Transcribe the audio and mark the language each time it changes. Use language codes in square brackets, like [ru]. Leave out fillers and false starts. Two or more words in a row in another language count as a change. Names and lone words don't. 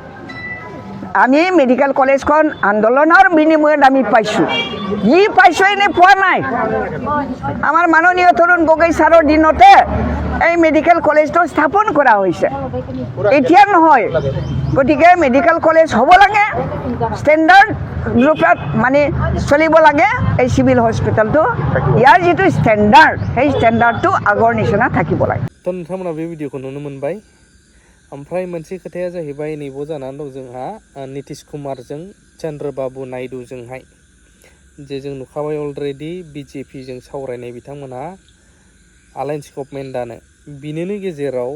[as] আমি মেডিকেল কলেজখন আন্দোলনৰ বিনিময়ত আমি পাইছোঁ যি পাইছোঁ এনে পোৱা নাই আমাৰ মাননীয় তৰুণ গগৈ ছাৰৰ দিনতে এই মেডিকেল কলেজটো স্থাপন কৰা হৈছে এতিয়া নহয় গতিকে মেডিকেল কলেজ হ'ব লাগে ষ্টেণ্ডাৰ্ড ৰূপত মানে চলিব লাগে এই চিভিল হস্পিটেলটো ইয়াৰ যিটো ষ্টেণ্ডাৰ্ড সেই ষ্টেণ্ডাৰ্ডটো আগৰ নিচিনা থাকিব লাগে [brx] थ' नोंथांमोना बे भिडिअखौ नुनो मोनबाय ओमफ्राय मोनसे खोथाया जाहैबाय नैबाव जानानै दं जोंहा नितिश कुमारजों चन्द्रबाबु नायडुजोंहाय जे जों नुखाबाय अलरेडि बिजेपिजों सावरायनाय बिथांमोनहा [en] alliance government [brx] दानो बिनिनो गेजेराव